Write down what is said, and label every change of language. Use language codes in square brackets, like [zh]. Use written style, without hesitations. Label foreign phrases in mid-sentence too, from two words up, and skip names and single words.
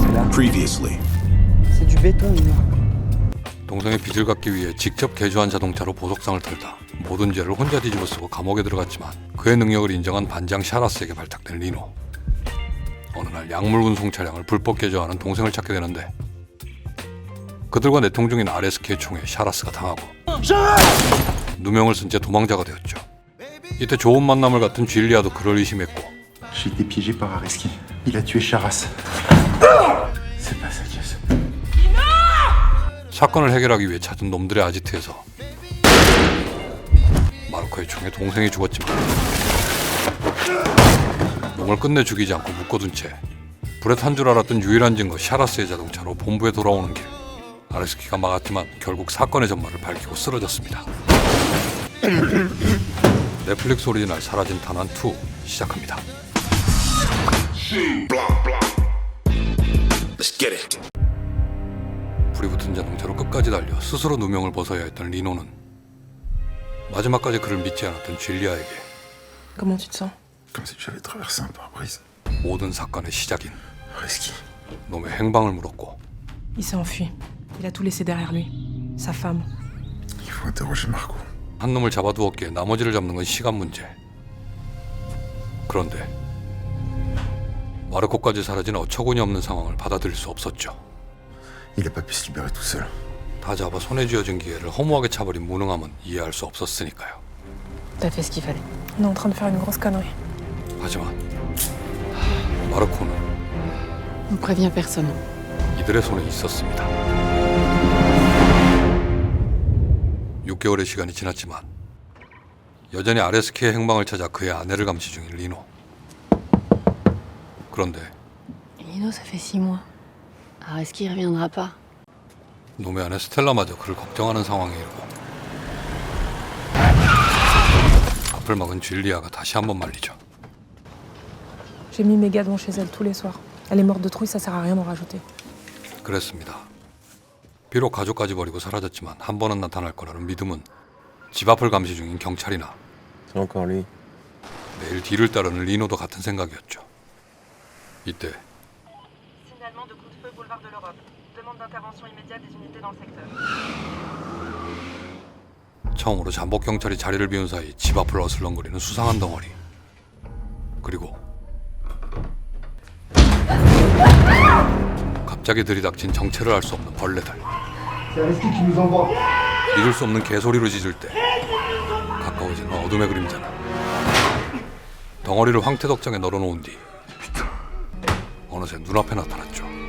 [en] Previously. [fr] C'est du béton, Nino. [ko] 동생의 빚을 갚기 위해 직접 개조한 자동차로 보석상을 털다 모든 죄를 혼자 뒤집어 쓰고 감옥에 들어갔지만 그의 능력을 인정한 반장 샤라스에게 발탁된 리노. 어느 날 약물 운송 차량을 불법 개조하는 동생을 찾게 되는데 그들과 내통 중인 RSK의 총에 샤라스가 당하고 누명을 쓴 채 도망자가 되었죠. 이때 좋은 만남을 갖은 줄리아도 그를 의심했고 [fr] J'ai été piégé par Areski. Il a tué Charas. C'est pas sa caisse. [ko] 사건을 해결하기 위해 찾은 놈들의 아지트에서 마르코의 총에 동생이 죽었지만 놈을 끝내 죽이지 않고 묶어둔 채 불에 탄 줄 알았던 유일한 증거 샤라스의 자동차로 본부에 돌아오는 길 아레스키가 막았지만 결국 사건의 전말을 밝히고 쓰러졌습니다. 넷플릭스 오리지널 사라진 탄환 2 시작합니다. [en] Let's get it. [ko] 불이 붙은 자동차로 끝까지 달려 스스로 누명을 벗어야 했던 리노는 마지막까지 그를 믿지 않았던 줄리아에게 [fr] Comment tu te sens? Comme si j'avais traversé un pare-brise. [ko] 모든 사건의 시작인 Areski. 놈의 행방을 물었고 [fr] Il s'est enfui. Il a tout laissé derrière lui. Sa femme. Il faut interroger Marco. [ko] 한 놈을 잡아두었기에 나머지를 잡는 건 시간 문제. 그런데 마르코까지 사라진 어처구니 없는 상황을 받아들일 수 없었죠. [fr] Il a pas pu se libérer tout seul. [ko] 다 잡아 손에 쥐어진 기회를 허무하게 차버린 무능함은 이해할 수 없었으니까요. [fr] T'as fait ce qu'il fallait. On est en train de faire une grosse connerie. [ko] 하지만 마르코는 [fr] On prévient personne. [ko] 이들의 손에 있었습니다. 6개월의 시간이 지났지만 여전히 아레스키의 행방을 찾아 그의 아내를 감시 중인 리노. 그런데 [fr] Nino, ça fait 6 mois. Est-ce qu'il reviendra pas? [ko] 놈의 아내 스텔라마저 그를 걱정하는 상황에 이르고 앞을 막은 줄리아가 다시 한번 말리죠. [fr] J'ai mis mes gars devant chez elle tous les soirs. Elle est morte de trouille, ça sert à rien d'en rajouter. [ko] 그랬습니다. 비록 가족까지 버리고 사라졌지만 한 번은 나타날 거라는 믿음은 집 앞을 감시 중인 경찰이나 [fr] C'est encore lui. [ko] 매일 뒤를 따르는 리노도 같은 생각이었죠. 이때 [fr] Signalement de coup de feu boulevard de l'Europe. Demande d'intervention immédiate des unités dans le secteur. [ko] 처음으로 잠복 경찰이 자리를 비운 사이 집 앞을 어슬렁거리는 수상한 덩어리. 그리고 갑자기 들이닥친 정체를 알 수 없는 벌레들. 믿을 수 없는 개소리로 짖을 때 가까워지는 어둠의 그림자는 덩어리를 황태덕장에 널어놓은 뒤 어느새 눈앞에 나타났죠.